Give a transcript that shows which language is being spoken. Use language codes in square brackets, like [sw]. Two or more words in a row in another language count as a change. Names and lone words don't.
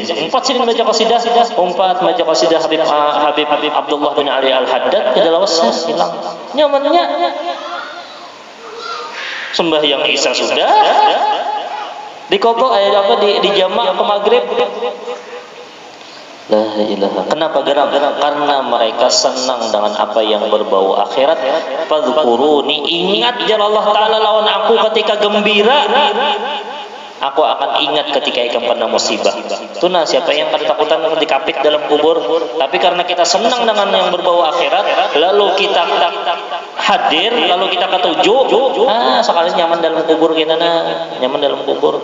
[bjn] 4 sidin baca qasidah, 4 baca qasidah Habib Abdullah bin Ali Al-Haddad, kada lawas hilang. Nyamannya sembahyang Isya sudah dikobok di jamak ke maghrib. [ar] لا إله. [id] Kenapa geram? Karena mereka senang dengan apa yang berbau akhirat. [bjn] Fadhkuruni, ingat jalan Allah Ta'ala lawan aku ketika gembira, aku akan ingat ketika ikam pernah musibah. Itu siapa yang kada takutan dikapit dalam kubur, tapi karena kita senang dengan yang berbau akhirat, lalu kita hadir, lalu kita ketuju, sekali nyaman dalam kubur kita, nyaman dalam kubur.